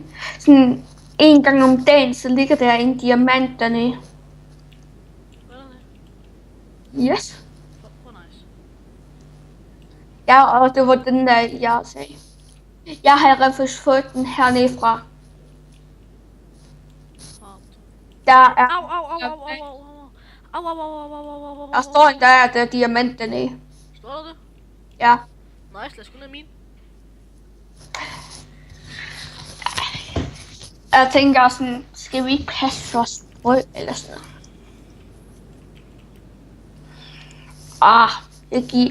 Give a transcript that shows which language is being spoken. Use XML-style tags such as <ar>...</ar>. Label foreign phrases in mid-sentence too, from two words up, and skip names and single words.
<da>Sådan en gang om dagen, så ligger der en diamant dernede. Hvad er det? Yes. Hvor nice. Ja, og det var den der, jeg sagde. Jeg har rent faktisk fået den hernede fra. Der er... Au, au, au, au, au, au, au. Au, au, au, au, au, au, au. Der står en der er diamant dernede. Står der det? Ja. Nice, lad os gå ned i min. Jeg tænker sådan, skal vi ikke passe vores brød eller sådan noget? Jeg giver...</da>